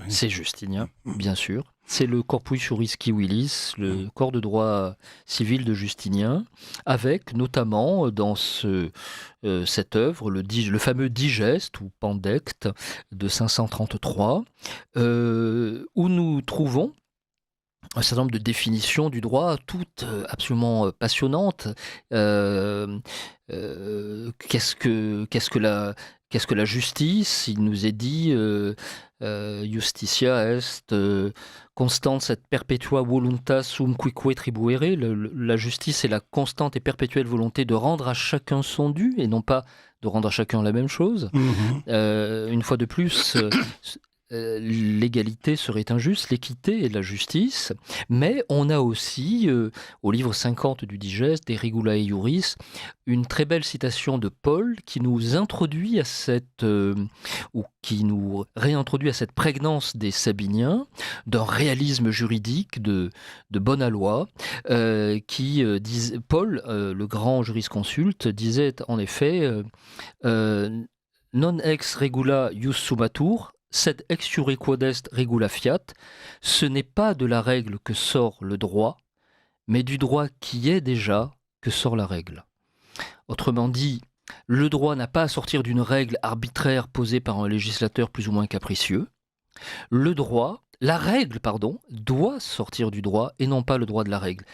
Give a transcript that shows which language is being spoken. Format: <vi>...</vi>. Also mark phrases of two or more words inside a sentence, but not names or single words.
<fr>C'est Justinien, bien sûr. C'est le Corpus Juris Civilis, le corps de droit civil de Justinien, avec notamment dans cette œuvre le fameux digeste ou pandecte de 533, où nous trouvons un certain nombre de définitions du droit, toutes absolument passionnantes. Qu'est-ce que la justice? Il nous est dit</fr> <la>Justitia est constans et perpetua voluntas sum quique tribuere.</la> <fr>La justice est la constante et perpétuelle volonté de rendre à chacun son dû et non pas de rendre à chacun la même chose. Une fois de plus, l'égalité serait injuste, l'équité et la justice, mais on a aussi, au livre 50 du Digeste, des Regulae Iuris, une très belle citation de Paul qui nous introduit à qui nous réintroduit à cette prégnance des Sabiniens, d'un réalisme juridique de bonne loi, Paul, le grand jurisconsulte, disait en effet</fr> <la>non ex regula ius sumatur, sed ex iure quod est regula fiat,</la> <fr>ce n'est pas de la règle que sort le droit, mais du droit qui est déjà que sort la règle. Autrement dit, le droit n'a pas à sortir d'une règle arbitraire posée par un législateur plus ou moins capricieux. La règle, doit sortir du droit et non pas le droit de la règle.</fr>